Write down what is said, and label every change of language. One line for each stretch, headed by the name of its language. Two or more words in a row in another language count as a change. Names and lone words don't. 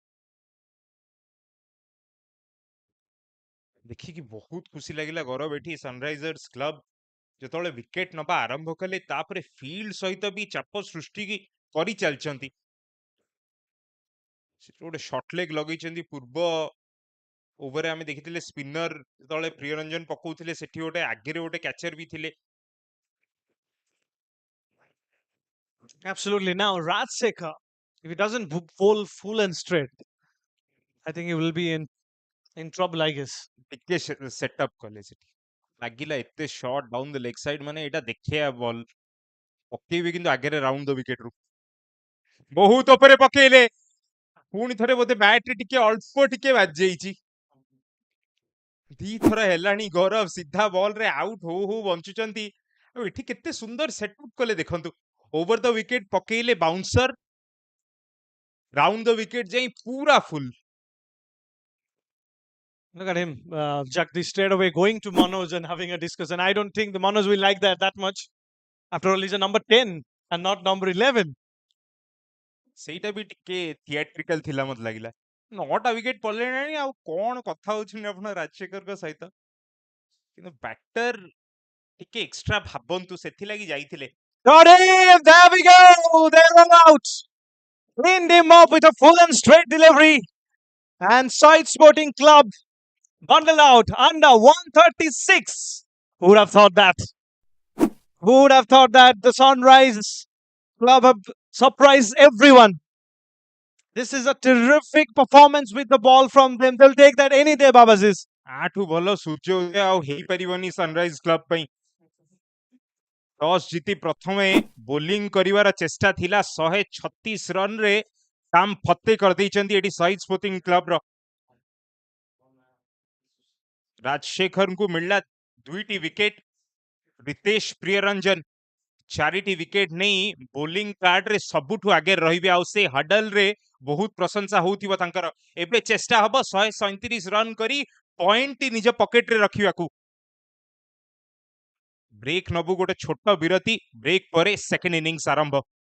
Odia: ଦେଖିକି ବହୁତ ଖୁସି ଲାଗିଲା ଗୌରବ ଏଠି ସନରାଇଜର୍ସ କ୍ଲବ ଯେତେବେଳେ ୱିକେଟ ନବା ଆରମ୍ଭ କଲେ ତାପରେ ଫିଲ୍ଡ ସହିତ ବି ଚାପ ସୃଷ୍ଟି କରି ଚାଲିଛନ୍ତି ଗୋଟେ
English: short leg
Odia: ଲଗେଇଛନ୍ତି ପୂର୍ବ ଓଭରରେ ଆମେ ଦେଖିଥିଲେ ସ୍ପିନର ଯେତେବେଳେ ପ୍ରିୟରଞ୍ଜନ ପକଉଥିଲେ ସେଠି ଗୋଟେ ଆଗରେ ଗୋଟେ କ୍ୟାଚର ବି ଥିଲେ
English: Absolutely. Now, Rajsekhar, if he doesn't bowl full and straight, I think he will be in trouble, I guess.
Odia: ଟିକେ ସେଟଅପ୍ କଲେ ସେଠି ଲାଗିଲା ଏତେ
English: short down the leg side
Odia: ମାନେ ଏଇଟା ଦେଖେଇବା ବଲ୍ ପକେଇବେ କିନ୍ତୁ ଆଗରେ
English: round the wicket
Odia: ରୁ ବହୁତ ଉପରେ ପକେଇଲେ ପୁଣି ଥରେ ବୋଧେ ବ୍ୟାଟରେ ଟିକେ ଅଳ୍ପ ଟିକେ ବାଜି ଯାଇଛି ଦିଥର ହେଲାଣି ଗୌରବ ସିଧା ବଲରେ ଆଉଟ ହଉ ହଉ ବଞ୍ଚୁଛନ୍ତି ଆଉ ଏଠି କେତେ ସୁନ୍ଦର ସେଟଅପ୍ କଲେ ଦେଖନ୍ତୁ
English: over the wicket
Odia: ପକେଇଲେ
English: bouncer round the wicket
Odia: ଯାଇ ପୁରା ଫୁଲ
English: Look at him, Jagdish, straight away going to Manoj and having a discussion. I don't think the Manoj will like that much. After all, he's a number 10 and not number 11.
Odia: ସେଇଟା ବି ଟିକେ ଥିଏଟ୍ରିକାଲ ଥିଲା ମତେ ଲାଗିଲା 9ଟା ୱିକେଟ ପଡିଲେଣି ଆଉ କଣ କଥା ହଉଛନ୍ତି ଆପଣ ରାଜଶେଖରଙ୍କ ସହିତ କିନ୍ତୁ ବ୍ୟାଟର ଟିକେ ଏକ୍ସଟ୍ରା ଭାବନ୍ତୁ ସେଥିଲାଗି ଯାଇଥିଲେ
English: Got him! There we go! They're all out! Cleaned him up with a full and straight delivery. And Sahid Sporting Club bundled out under 136. Who would have thought that? Who would have thought that the Sunrise Club have surprised everyone? This is a terrific performance with the ball from them. They'll take that any day, Babazis.
Odia: ଆଠୁ ଭଲ ସୂର୍ଯ୍ୟ ଆଉ ହେଇପାରିବନି ସନରାଇଜ କ୍ଲବ ପାଇଁ ଟସ୍ ଜିତି ପ୍ରଥମେ ବୋଲିଂ କରିବାର ଚେଷ୍ଟା ଥିଲା 136 ରନରେ କାମ ଫତେ କରିଦେଇଛନ୍ତି ଏଠି ଶହୀଦ ସ୍ପୋର୍ଟିଂ କ୍ଲବର ରାଜଶେଖରଙ୍କୁ ମିଳିଲା 2ଟି ୱିକେଟ ରିତେଶ ପ୍ରିୟରଞ୍ଜନ 4ଟି ୱିକେଟ ନେଇ ବୋଲିଂ କାର୍ଡରେ ସବୁଠୁ ଆଗରେ ରହିବେ ଆଉ ସେ ହଡଲରେ ବହୁତ ପ୍ରଶଂସା ହଉଥିବ ତାଙ୍କର ଏବେ ଚେଷ୍ଟା ହବ 137 ରନ୍ କରି ପଏଣ୍ଟ ନିଜ ପକେଟରେ ରଖିବାକୁ ବ୍ରେକ୍ ନବୁ ଗୋଟେ ଛୋଟ ବିରତି ବ୍ରେକ୍ ପରେ
English: second innings
Odia: ଆରମ୍ଭ